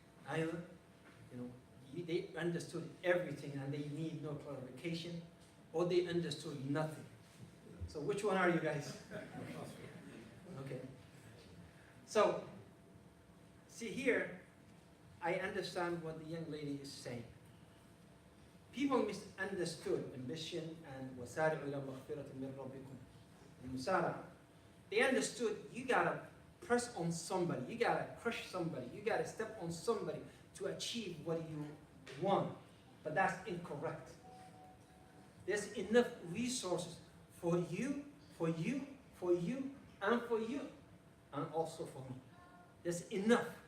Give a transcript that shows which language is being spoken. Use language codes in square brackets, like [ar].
[en] Either, they understood everything and they need no clarification, or they understood nothing. So which one are you guys? Okay. So, see here, I understand what the young lady is saying. People misunderstood ambition and [ar] وَسَارِعُوا إِلَى مَغْفِرَةٍ مِّن رَبِّكُمْ. Musara. [en] They understood you gotta press on somebody, you gotta crush somebody, you gotta step on somebody to achieve what you want. But that's incorrect. There's enough resources for you, for you, for you, and for you, and also for me. There's enough.